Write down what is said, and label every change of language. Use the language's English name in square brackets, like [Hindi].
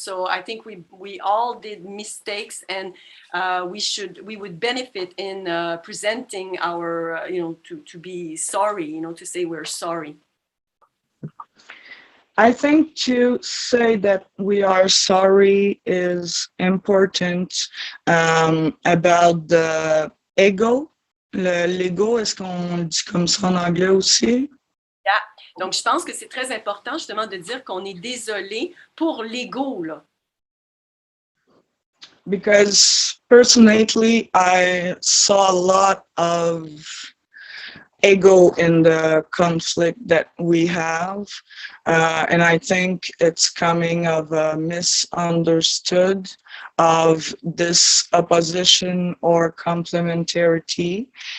[English] So I think we all did mistakes, and we would benefit in presenting our to be sorry, to say we're sorry. I think to say that we are sorry is important about the ego. [French] L'ego, est-ce qu'on dit comme ça en anglais aussi? [English] Yeah. [French] Donc, je pense que c'est très important justement de dire qu'on est désolé pour l'ego, là. [English] Because personally, I saw a lot of ego in the conflict that we have. And I think it's coming of a misunderstood of this opposition or complementarity.